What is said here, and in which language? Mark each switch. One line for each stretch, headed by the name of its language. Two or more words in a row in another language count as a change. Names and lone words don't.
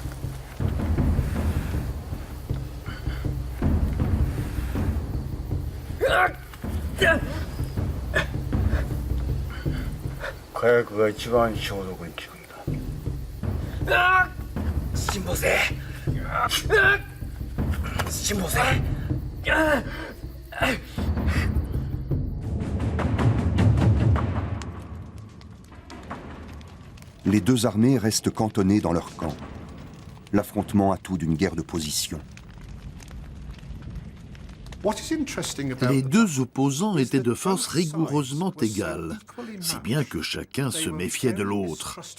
Japanese: 火薬が一番消毒に効くんだ。辛抱せ。辛抱せ。
French: Les deux armées restent cantonnées dans leur camp. L'affrontement a tout d'une guerre de position. Les deux opposants étaient de force rigoureusement égales, si bien que chacun se méfiait de l'autre.